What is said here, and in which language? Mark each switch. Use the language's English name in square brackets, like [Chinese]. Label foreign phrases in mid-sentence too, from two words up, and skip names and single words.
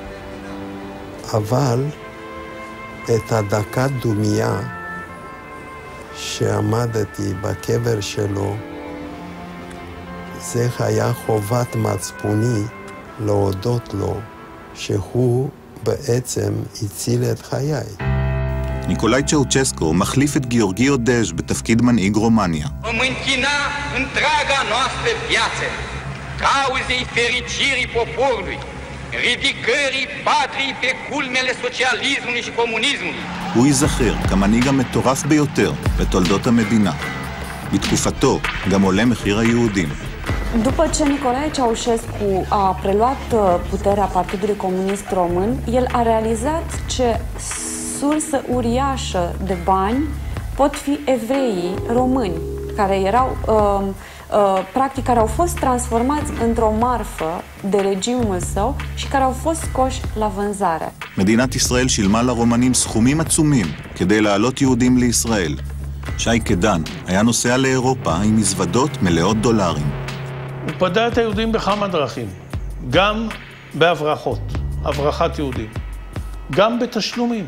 [Hebrew] אבל את הדקת דומייה שעמדתי בקבר שלו, זה היה חובת מצפוני להודות לו שהוא בעצם הציל את חיי. ניקולאי צ'אוצ'סקו מחליף את גיאורגיו דז' בתפקיד מנהיג רומניה. [Romanian] Închina întreaga noastră viață cauzei fericirii poporului, ridicării patriei pe culmele socialismului și comunismului. [Hebrew] הוא ייזכר כמנהיג המטורף ביותר בתולדות המדינה. בתקופתו גם עולה מחיר היהודים. [Romanian] După ce Nicolae Ceaușescu a preluat puterea Partidului Comunist Român, el a realizat ce sursă uriașă de bani pot fi evreii români, care erau, practic, care au fost transformați într-o marfă de regimul său și care au fost scoși la vânzare. [Hebrew] מדינת ישראל שילמה לרומנים סכומים עצומים כדי להעלות יהודים לישראל. שי קדן היה נוסע לאירופה עם מזוודות מלאות דולרים. הוא פדה את היהודים בכמה דרכים, גם בהברחות, הברחת יהודים, גם בתשלומים.